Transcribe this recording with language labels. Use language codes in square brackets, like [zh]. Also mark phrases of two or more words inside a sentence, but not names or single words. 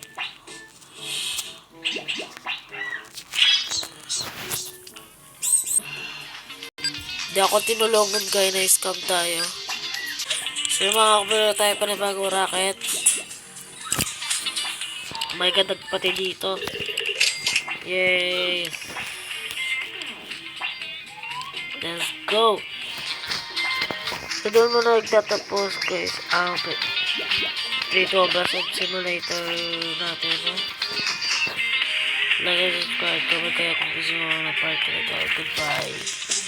[tl] Hindi ako tinulungan kaya na-scam tayo. So mga kapatid, tayo pa na bagong racket. [en] Oh my god, [tl] nagpati dito. [en] Yay! Let's go! [tl] So doon muna nagtatapos guys. Okay. 3 Blast Simulator natin, no? [en] Like and subscribe, [tl] comment kayo kung gusto mo na part na ito. Goodbye!